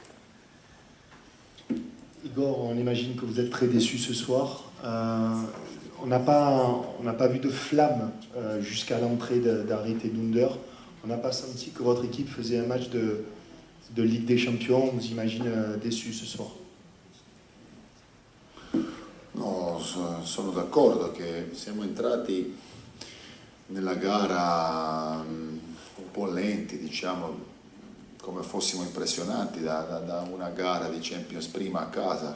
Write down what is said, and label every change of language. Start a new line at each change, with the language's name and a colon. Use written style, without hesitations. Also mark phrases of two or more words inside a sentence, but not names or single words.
French: Igor, on imagine que vous êtes très déçu ce soir. On n'a pas vu de flamme jusqu'à l'entrée d'Harit et d'Under. On n'a pas senti que votre équipe faisait un match de Ligue des Champions. On vous imagine déçu ce soir.
Italian: No, sono d'accordo che siamo entrati nella gara un po' lenti, diciamo, come fossimo impressionati da una gara di Champions prima a casa.